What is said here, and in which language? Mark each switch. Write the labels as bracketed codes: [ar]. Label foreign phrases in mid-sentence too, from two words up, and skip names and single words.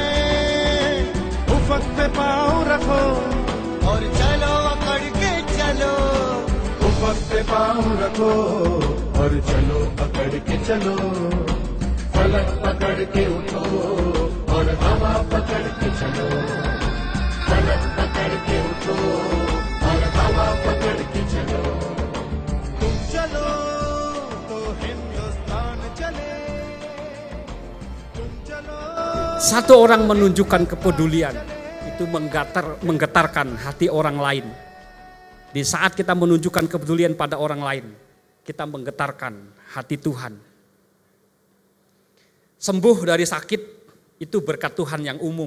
[hi] उफक पे पाँव रखो और चलो अकड़ के चलो, उफक पे पाँव रखो और चलो पकड़ के चलो, फलक पकड़ के उठो और हवा पकड़ के चलो, फलक पकड़ के उठो और हवा पकड़ के चलो। तुम चलो तो हिंदुस्तान चले, तुम चलो। [id] Satu orang menunjukkan kepedulian, itu menggetarkan hati orang lain. Di saat kita menunjukkan kepedulian pada orang lain, kita menggetarkan hati Tuhan. Sembuh dari sakit itu berkat Tuhan yang umum.